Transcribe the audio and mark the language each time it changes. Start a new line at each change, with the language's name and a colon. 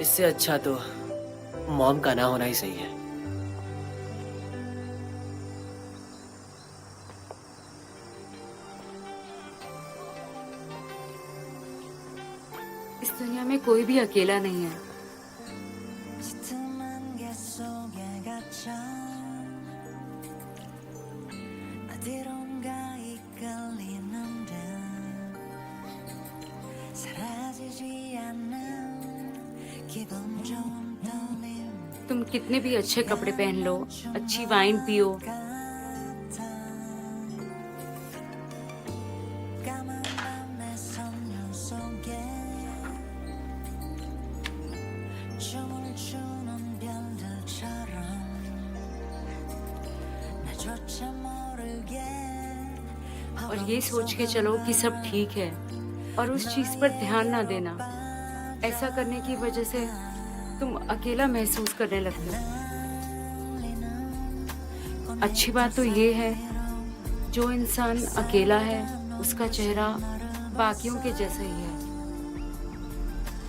Hindi: इससे अच्छा तो मॉम का ना होना ही सही है। इस दुनिया में कोई भी अकेला नहीं है।
Korean: 짙은 게 속에 갇혀 어디론가 이끌리는 듯 사라지지 않는 기분 좋은 떨림
Hindi: तुम कितने भी अच्छे कपड़े पहन लो, अच्छी वाइन पियो,
Korean: 까만 밤의 선율 속에 춤을 추는 별들처럼 나조차 모르게
Hindi: और ये सोच के चलो कि सब ठीक है और उस चीज पर ध्यान ना देना। ऐसा करने की वजह से तुम अकेला महसूस करने लगते हो। अच्छी बात तो ये है जो इंसान अकेला है उसका चेहरा बाकियों के जैसा ही है।